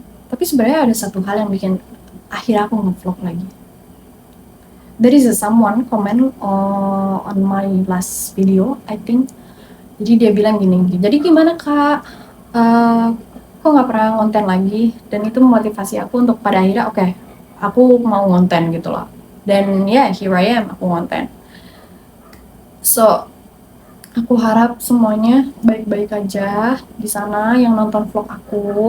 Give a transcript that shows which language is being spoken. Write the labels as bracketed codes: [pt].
[id] Tapi sebenarnya ada satu hal yang bikin akhirnya aku ngevlog lagi. [en] There is someone comment on my last video, I think. [id] Jadi dia bilang gini, jadi gimana kak? Kok nggak pernah ngonten lagi? Dan itu memotivasi aku untuk pada akhirnya oke, aku mau ngonten gitu loh. Dan ya, [en] here I am, [id] aku ngonten. So, aku harap semuanya baik-baik aja di sana yang nonton vlog aku.